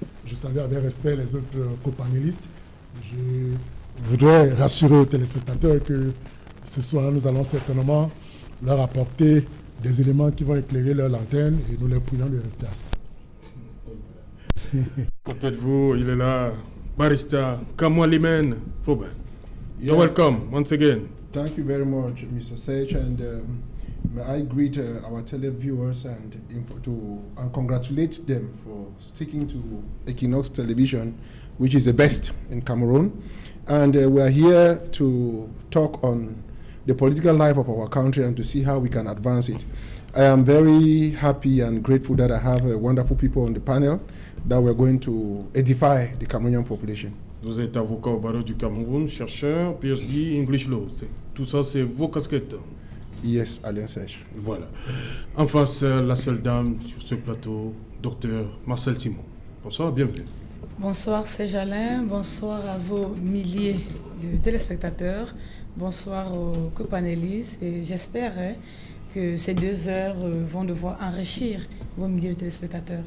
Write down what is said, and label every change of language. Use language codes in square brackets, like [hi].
[fr] Je salue avec respect les autres copanélistes. Je voudrais rassurer aux téléspectateurs que ce soir nous allons certainement leur apporter des éléments qui vont éclairer leur lanterne et nous les prions de rester assis. Côté de vous, il est là, barista Kamwa Limen Froben. [en] You're welcome once again. Thank you very much, Mr. Sage, and may I greet our televiewers and congratulate them for sticking to Equinox Television, which is the best in Cameroon. And we are here to talk on the political life of our country and to see how we can advance it. I am very happy and grateful that I have wonderful people on the panel that we're going to edify the Cameroonian population. [fr] Vous êtes avocat au barreau du Cameroun, chercheur, PhD, English Law. Tout ça, c'est vos casquettes. [en] Yes, Alain Sèche. [fr] Voilà. En face, la seule dame sur ce plateau, docteur Marcel Simon. Bonsoir, bienvenue. Bonsoir Serge-Alain, bonsoir à vos milliers de téléspectateurs, bonsoir aux copanélistes et j'espère que ces 2 heures vont devoir enrichir vos milliers de téléspectateurs.